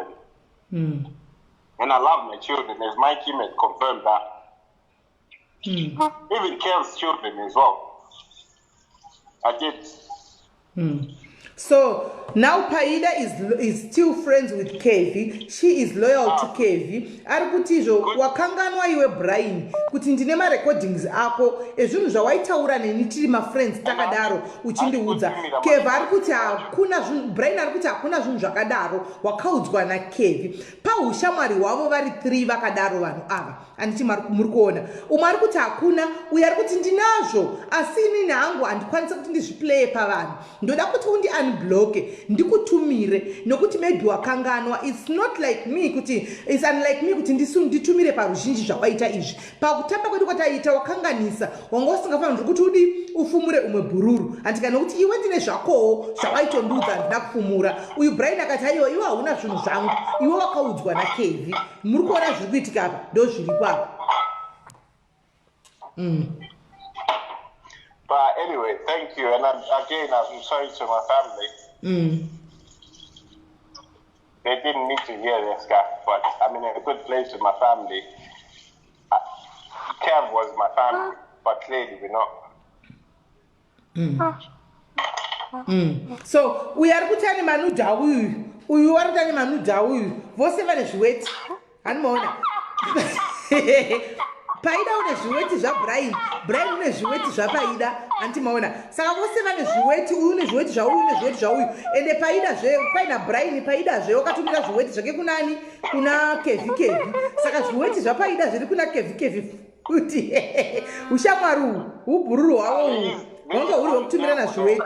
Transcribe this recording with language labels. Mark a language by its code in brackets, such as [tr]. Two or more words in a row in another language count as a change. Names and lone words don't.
[en] And I love my children, as Mikey may confirm that. Even Kel's children as well. I did. So now Paida is still friends with Kevi. She is loyal to Kevi. [sn] Arikutijo wakanganwa iwe Brian kuti ndine ma recordings ako ezvinhu zvawaitaura neni tiri ma friends takadaro uchindiudza. Kevi arikuti hakuna zvinhu, Brian arikuti hakuna zvinhu zvakadaro wakaudzwa na Kevi. Pa Hushamwari wavo vari 3 vakadaro vanhu ava. Anditi muri kuona. Umwe arikuti hakuna, uye arikuti ndinazvo asi inini hangu handikwanisa kuti ndizviplay pavanhu. Ndoda kuti undi unblock ndikutumire nokuti maybe wakanganwa. [en] It's not like me kuti, it's unlike me [sn] kuti nditumire paruzhinji zvawaita izvi. Pakutamba kwedu kwataita wakanganisa wanga usingafanira kuti udi ufumure umwe bhururu. Andika nokuti iwe ndine zvakowo zvawaitondiudza handina kufumura. Uyu Brian akati aiwa iwe hauna zvinhu zvangu, iwe wakaudzwa na Kevi. Muri kuona zviri kuitika apa ndozviripo apa. [en] But anyway, thank you. And I'm sorry to my family. They didn't need to hear this guy, but I'm in a good place with my family. Kev was my family, but clearly we're not. So we are kutani manu dawu. [sn] Uyu wari kutani manu dawu. Vose vane zviweti. Hanimona. Paida une zviweti zva Brian. Brian une zviweti zva Paida. Antimaona. Saka vose vane zviweti, uyu une zviweti zva uyu, une zviweti zva uyu. Ende Paida zve, paina Brian, Paida zve wakatumira zviweti zvake kunani? Kuna Kevi. Saka zviweti zva Paida zviri kuna Kevi. Kuti Hushamwari ubhururu hwavo wanga uri wekutumira na zviweti.